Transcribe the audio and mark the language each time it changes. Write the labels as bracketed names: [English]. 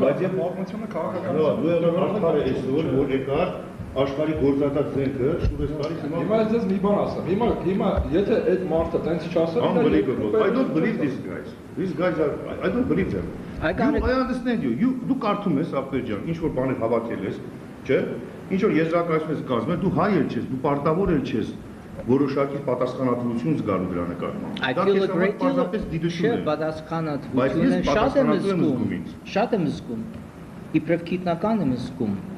[Armenian] Բայց եւ պատմությունը քաղաքականություն։ Դու եղավ աշխարհը այսօր, որ եկար աշխարհի գործածած զենքը շուրջ տարի հիմա ես մի բան ասեմ։ Հիմա եթե այդ մարդը տենց չասեր, [English] Unbelievable. I don't believe these guys. These guys are I don't believe them. I understand you. [Armenian] Դու կարդում ես ապեր ջան, ինչ որ բաներ հավաքել ես, չէ՞։ Ինչ որ եզրակացում ես կազմում ես, դու հայ էլ չես, դու պարտավոր էլ չես։ Որոշակի պատասխանատվություն զգալու դրա նկատմամբ։ [English] I feel a great deal of [Armenian] պատասխանատվություն շատ եմ զգում։ Իբրև գիտնական եմ զգում։